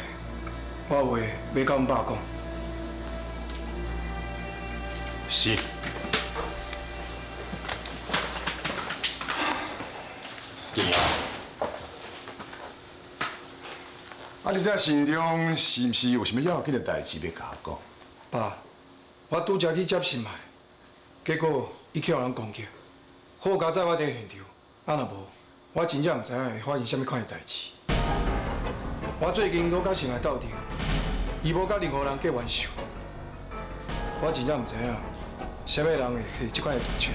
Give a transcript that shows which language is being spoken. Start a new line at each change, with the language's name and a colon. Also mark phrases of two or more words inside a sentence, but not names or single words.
Min Nan Chinese: 我有话要甲阮爸讲。是。金瑶，啊，你这心中是毋是有什么要紧的代志要甲我讲？爸，我拄则去接新买，结果伊去互人攻击，好佳在我伫现场，啊若无，我真正毋知影会发生什么款的代志。我最近搁甲新买斗阵，伊无甲任何人结冤仇，我真正毋知影，什么人会下这款的毒手。